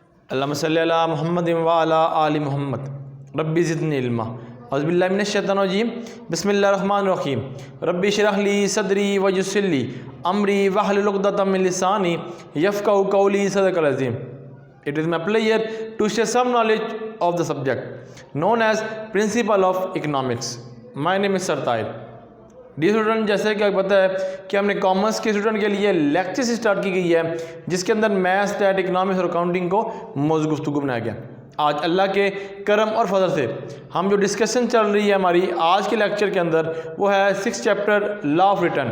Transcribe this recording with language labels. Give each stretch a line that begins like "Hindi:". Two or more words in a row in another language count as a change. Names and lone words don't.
Arabic: اللهم صل على محمد وعلى آل محمد رب زدني علما أعوذ بالله من الشيطان الرجيم بسم الله الرحمن الرحيم رب اشرح لي صدري ويسر لي أمري واحلل عقدة من لساني يفقهوا قولي صدق العظيم.
English: It is my pleasure to share some knowledge of the subject known as Principle of Economics. My name is Sartail. dear student,
Hindi: जैसे कि आपको पता है कि हमने कॉमर्स के स्टूडेंट के लिए लेक्चर से स्टार्ट की गई है जिसके अंदर
English: maths, stat, economics
Hindi: और अकाउंटिंग को मौजूद गुफ्तगू बनाया गया। आज अल्लाह के करम और फजल से हम जो डिस्कशन चल रही है हमारी आज के लेक्चर के अंदर वो है
English: 6th chapter law of return.